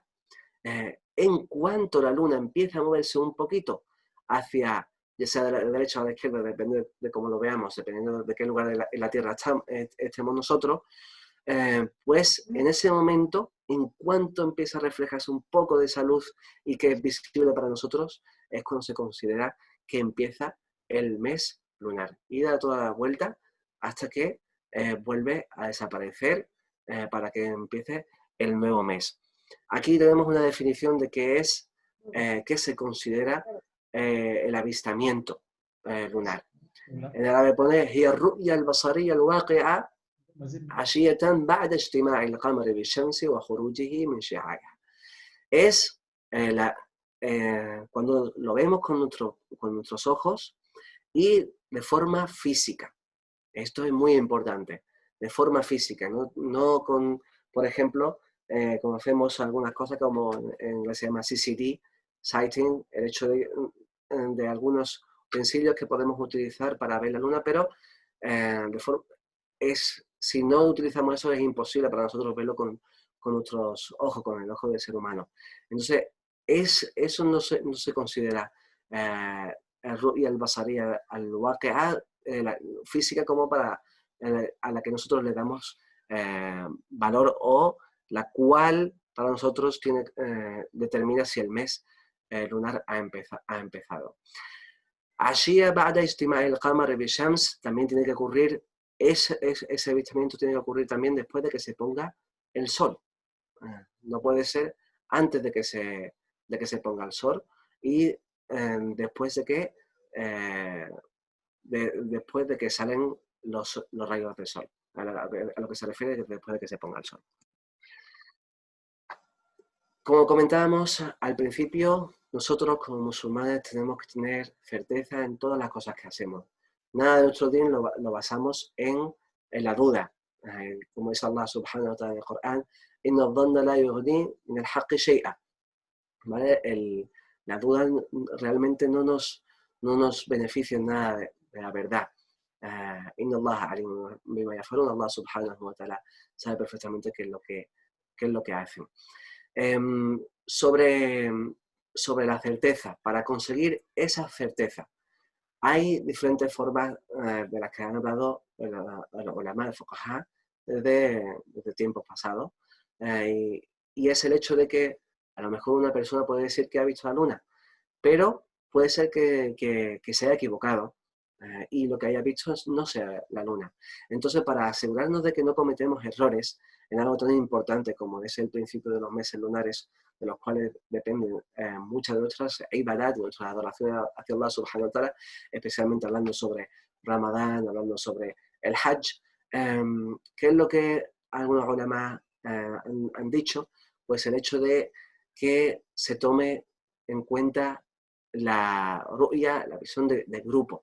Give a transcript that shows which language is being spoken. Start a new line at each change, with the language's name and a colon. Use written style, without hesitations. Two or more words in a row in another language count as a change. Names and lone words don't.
Spanish: En cuanto la luna empieza a moverse un poquito hacia, ya sea de la derecha o de la izquierda, depende de cómo lo veamos, dependiendo de qué lugar en la Tierra estemos nosotros, pues en ese momento, en cuanto empieza a reflejarse un poco de esa luz y que es visible para nosotros, es cuando se considera que empieza el mes lunar y da toda la vuelta hasta que vuelve a desaparecer para que empiece el nuevo mes. Aquí tenemos una definición de qué se considera el avistamiento lunar. En árabe pone
Arabic: هي الرؤية البصرية الواقعة عشية بعد اجتماع القمر بالشمس وخروجه من شعاعها.
Spanish: Es cuando lo vemos con nuestros ojos y de forma física. Esto es muy importante, de forma física, no con, por ejemplo, como hacemos algunas cosas como en inglés se llama CCD, sighting, el hecho de algunos utensilios que podemos utilizar para ver la luna, pero si no utilizamos eso es imposible para nosotros verlo con nuestros ojos, con el ojo del ser humano. Entonces, eso no se considera
Arabic: الرؤية البصرية الواقعة
Spanish: física como a la que nosotros le damos valor o la cual para nosotros determina si el mes lunar ha empezado.
Arabic: عشية بعد اجتماع القمر بالشمس
Spanish: también tiene que ocurrir, ese avistamiento tiene que ocurrir también después de que se ponga el sol. No puede ser antes de que se ponga el sol y después de que salen los rayos del sol, a lo que se refiere después de que se ponga el sol. Como comentábamos al principio, nosotros como musulmanes tenemos que tener certeza en todas las cosas que hacemos. Nada de nuestro din lo basamos en la duda. Como dice
Arabic: الله سبحانه وتعالى
Spanish: en el Corán,
Arabic: إن الظن لا يغني من الحق شيئا.
Spanish: ¿Vale? La duda realmente no nos beneficia en nada de la verdad.
Arabic: إن الله عليم بما يفعلون، الله سبحانه وتعالى
Spanish: sabe perfectamente qué es lo que hacen. Sobre la certeza, para conseguir esa certeza, hay diferentes formas de las que han hablado los ulama de fuqaha desde tiempos pasados, y es el hecho de que a lo mejor una persona puede decir que ha visto la luna, pero puede ser que se haya equivocado y lo que haya visto no sea la luna. Entonces, para asegurarnos de que no cometemos errores en algo tan importante como es el principio de los meses lunares, de los cuales dependen muchas de nuestras ibadat, de nuestras adoraciones hacia
Arabic: الله سبحانه وتعالى,
Spanish: especialmente hablando sobre Ramadán, hablando sobre el Hajj, ¿qué es lo que algunos ulama han dicho? Pues el hecho de que se tome en cuenta la ru'ya, la visión de grupo.